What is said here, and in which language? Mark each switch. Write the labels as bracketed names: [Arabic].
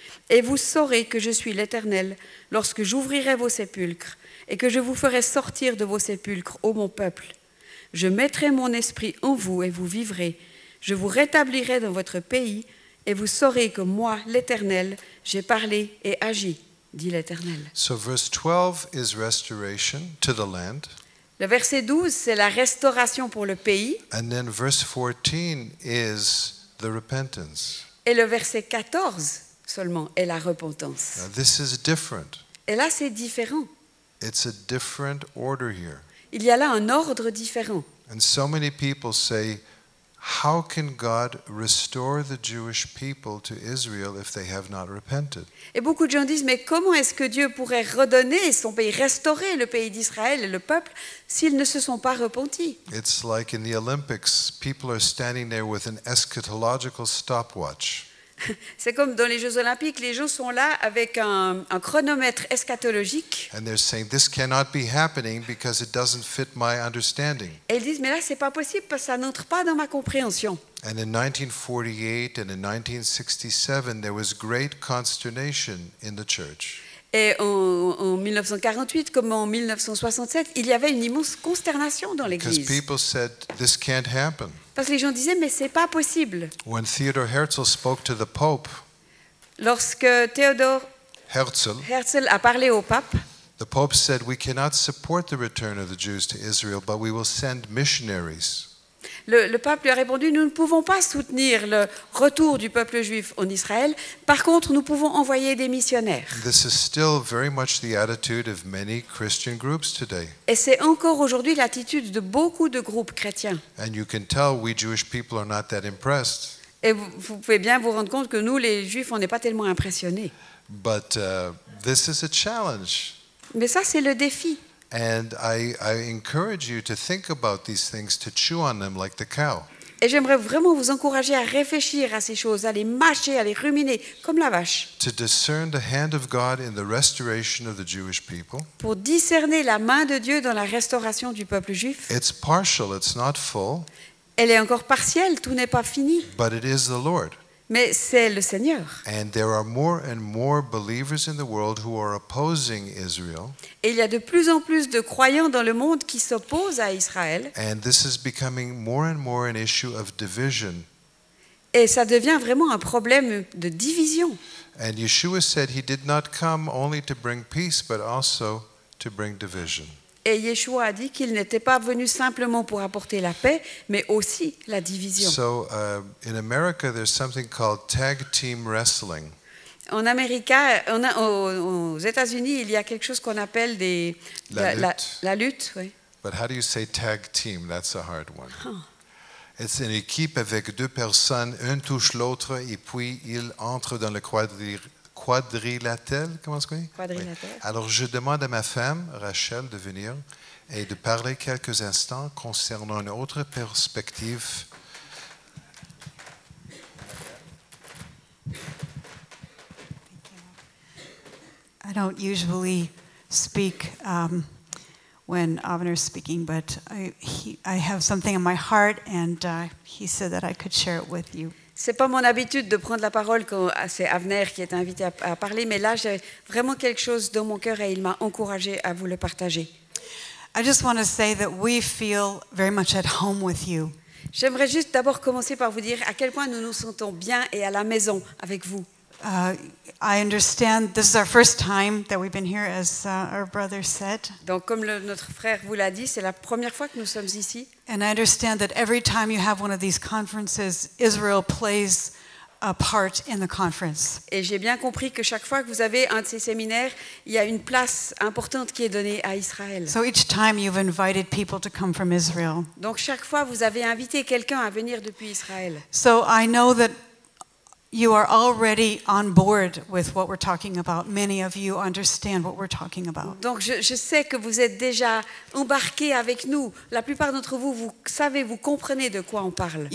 [French] Et vous saurez que je suis l'Éternel lorsque j'ouvrirai vos sépulcres et que je vous ferai sortir de vos sépulcres, ô mon peuple. Je mettrai mon esprit en vous et vous vivrez. Je vous rétablirai dans votre pays et vous saurez que moi, l'Éternel, j'ai parlé et agi, dit l'Éternel. [English] So verse 12 is restoration to the land. [French] Le verset 12, c'est la restauration pour le pays. [English] And then verse 14 is the repentance. [French] Et le verset 14 seulement est la repentance. [English] Now this is different. [French] Et là, c'est différent. [English] It's a different order here. [French] Il y a là un ordre différent. [English] And so many people say, how can God restore the Jewish people to Israel if they have not repented? [French] Et beaucoup de gens disent, mais comment est-ce que Dieu pourrait redonner son pays, restaurer le pays d'Israël et le peuple s'ils ne se sont pas repentis? [English] It's like in the Olympics, people are standing there with an eschatological stopwatch. [French] C'est comme dans les Jeux Olympiques, les gens sont là avec un chronomètre eschatologique [English] and they're saying, this cannot be happening because it doesn't fit my understanding. [French] et ils disent mais là c'est pas possible parce que ça n'entre pas dans ma compréhension. [English] And in 1948 and in 1967, there was great consternation in the church. [French] Et en 1948 comme en 1967, il y avait une immense consternation dans [English] Because [French] l'Église. [English] people said, this can't happen. [French] Parce que les gens disaient mais c'est pas possible. [English] When Theodor Herzl spoke to the Pope, [French] Lorsque Theodor Herzl a parlé au pape, [English] the Pope said, we cannot support the return of the Jews to Israel, but we will send missionaries. [French] le pape lui a répondu, nous ne pouvons pas soutenir le retour du peuple juif en Israël. Par contre, nous pouvons envoyer des missionnaires. [English] This is still very much the attitude of many Christian groups today. [French] Et c'est encore aujourd'hui l'attitude de beaucoup de groupes chrétiens. [English] And you can tell we Jewish people are not that impressed. [French] Et vous pouvez bien vous rendre compte que nous, les juifs, on n'est pas tellement impressionnés. [English] But this is a challenge. [French] Mais ça, c'est le défi. [English] And I encourage you to think about these things, to chew on them like the cow. [French] Et j'aimerais vraiment vous encourager à réfléchir à ces choses, à les mâcher, à les ruminer, comme la vache, [English] To discern the hand of God in the restoration of the Jewish people. [French] pour discerner la main de Dieu dans la restauration du peuple juif. [English] It's partial, it's not full, [French] Elle est encore partielle, tout n'est pas fini, [English] but it is the Lord. [French] mais c'est le Seigneur. [English] And there are more and more believers in the world who are opposing Israel. [French] Et il y a de plus en plus de croyants dans le monde qui s'opposent à Israël. [English] And this is becoming more and more an issue of division. [French] Et ça devient vraiment un problème de division. [English] And Yeshua said he did not come only to bring peace, but also to bring division. [French] Et Yeshua a dit qu'il n'était pas venu simplement pour apporter la paix, mais aussi la division. [English] So in America, there's something called tag team wrestling. [French] En Amérique, aux États-Unis, il y a quelque chose qu'on appelle la lutte. Oui. [English] But how do you say tag team? That's a hard one. [French] C'est une équipe avec deux personnes, un touche l'autre et puis ils entrent dans le quadrilatère. Comment est-ce qu'on dit? Quadrilatère. Oui. Alors je demande à ma femme, Rachel, de venir et de parler quelques instants concernant une autre perspective. [English] I don't usually speak when Avner's speaking, but I have something in my heart, and he said that I could share it with you. [French] C'est pas mon habitude de prendre la parole quand c'est Avner qui est invité à parler, mais là j'ai vraiment quelque chose dans mon cœur et il m'a encouragé à vous le partager. [English] I just want to say that we feel very much at home with you. [French] J'aimerais juste d'abord commencer par vous dire à quel point nous nous sentons bien et à la maison avec vous. [English] I understand this is our first time that we've been here, as our brother said. [French] Donc, comme notre frère vous l'a dit, c'est la première fois que nous sommes ici. [English] And I understand that every time you have one of these conferences, Israel plays a part in the conference. [French] Et j'ai bien compris que chaque fois que vous avez un de ces séminaires, il y a une place importante qui est donnée à Israël. [English] So each time you've invited people to come from Israel. [French] Donc, chaque fois, vous avez invité quelqu'un à venir depuis Israël. [English] So I know that you are already on board with what we're talking about. Many of you understand what we're talking about. [French] Donc je sais que vous êtes déjà embarqués avec nous. La plupart d'entre vous, vous savez, vous comprenez de quoi on parle.